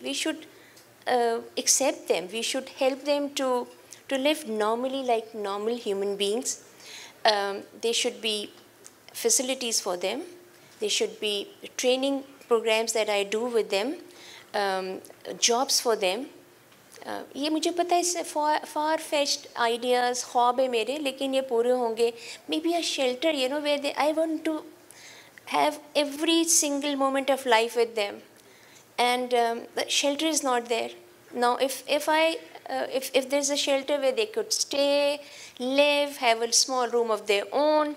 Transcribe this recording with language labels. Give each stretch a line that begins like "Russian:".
English: We should accept them. We should help them to live normally like normal human beings. There should be facilities for them. There should be training programs that I do with them, jobs for them.
Hindi: ये मुझे पता है
English: far-fetched ideas,
Hindi: ख्वाब है मेरे, लेकिन ये पूरे होंगे.
English: Maybe a shelter, where I want to have every single moment of life with them. And the shelter is not there. Now, if there's a shelter where they could stay, live, have a small room of their own.